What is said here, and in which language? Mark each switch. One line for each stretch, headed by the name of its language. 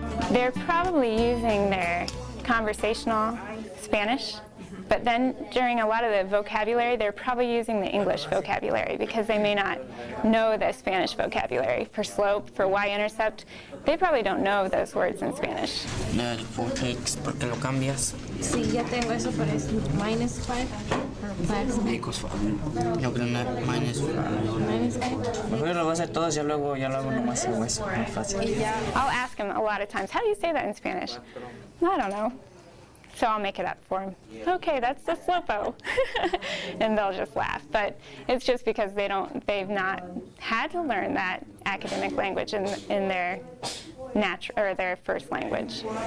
English: They're probably using their conversational Spanish, but then during a lot of the vocabulary, they're probably using the English vocabulary because they may not know the Spanish vocabulary. For slope, for y-intercept, they probably don't know those words in Spanish.
Spanish: El x, ¿por qué lo cambias? Sí, ya tengo eso, pero es
English: minus 5. Equals 5.
Spanish: Yo creo que
English: minus 5. Minus 5.
Spanish: Mejor lo voy a hacer todo, ya luego hago nomás hago eso, más fácil.
English: I'll ask them a lot of times, how do you say that in Spanish? I don't know. So I'll make it up for them. Okay, that's the slopo. And they'll just laugh. But it's just because they've not had to learn that academic language in their their first language.